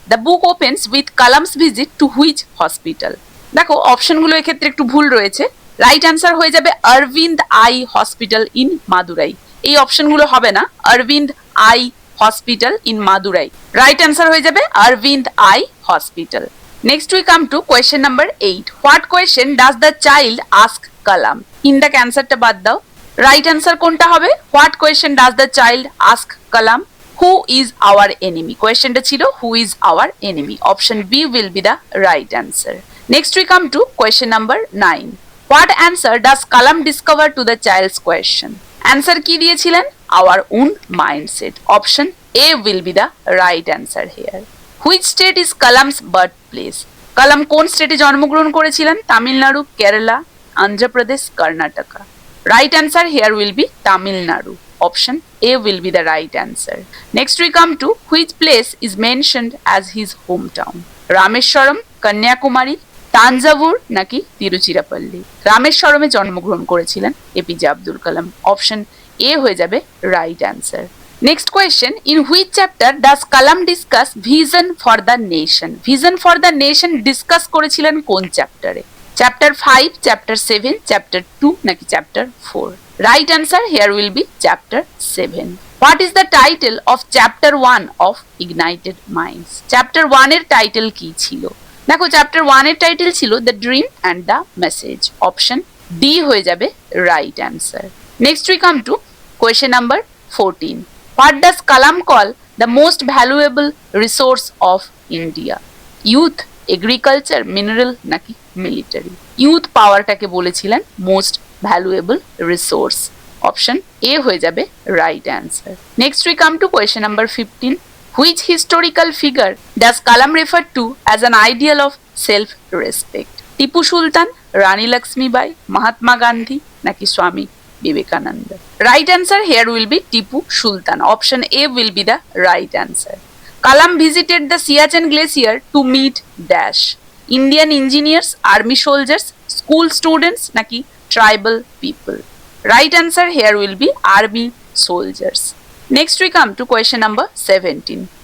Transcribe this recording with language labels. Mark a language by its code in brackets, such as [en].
[en] The book opens with Kalam's visit to which hospital? [bn] দেখো অপশনগুলো এক্ষেত্রে একটু ভুল রয়েছে। রাইট অ্যান্সার হয়ে যাবে Aurobindo eye hospital in Madurai. এই অপশনগুলো হবে না, Aurobindo eye hospital in Madurai. Right answer হয়ে যাবে Aurobindo eye hospital. [en] Next we come to question number 8. What question does the child ask Kalam? In the answer [bn] টা বাদ দাও। Right answer কোনটা হবে? [en] What question does the child ask Kalam? Who is our enemy? Question [bn] টা ছিল [en] who is our enemy? Option B will be the right answer. Next we come to question number 9. What answer does Kalam discover to the child's question? [bn] Answer কি দিয়েছিলেন? [en] Our own mindset. Option A will be the right answer here. Which state is Kalam's birthplace? [bn] কালাম কোন স্টেটে জন্মগ্রহণ করেছিলেন? Tamil Nadu, Kerala, Andhra Pradesh, Karnataka. [en] Right answer here will be Tamil Nadu. Option A will be the right answer. Next we come to which place is mentioned as his home town? [bn] Rameswaram, Kanyakumari, Thanjavur নাকি তিরুচিরাপল্লী? রামেশ্বরমে জন্মগ্রহণ করেছিলেন APJ Abdul Kalam. Option A হয়ে যাবে right answer. [en] Next question, in which chapter does Kalam discuss vision for the nation? [bn] Vision for the nation discuss করেছিলেন কোন চ্যাপ্টারে? Chapter 5, chapter 7, chapter 2 নাকি chapter 4? [en] Right answer here will be chapter 7. What is the title of chapter 1 of Ignited Minds? [bn] Chapter 1 এর title কি ছিল? দেখো chapter 1 এর title ছিল The Dream and the Message. [en] Option D [bn] হয়ে যাবে [en] right answer. Next we come to question number 14. What does Kalam call the most valuable resource of India? Youth, agriculture, mineral নাকি military? Youth পাওয়ারটাকে বলেছিলেন most valuable resource. Option A হয়ে যাবে right answer. Next we come to question number 15. Which historical figure does Kalam refer to as an ideal of self-respect? [bn] Tipu Sultan, রানী লক্ষ্মীবাই, মহাত্মা গান্ধী নাকি স্বামী Vivekananda? [en] Right answer here will be Tipu Sultan. Option A will be the right answer. Kalam visited the Siachen Glacier to meet dash. Indian engineers, army soldiers, school students naki tribal people? Right answer here will be army soldiers. Next we come to question number 17.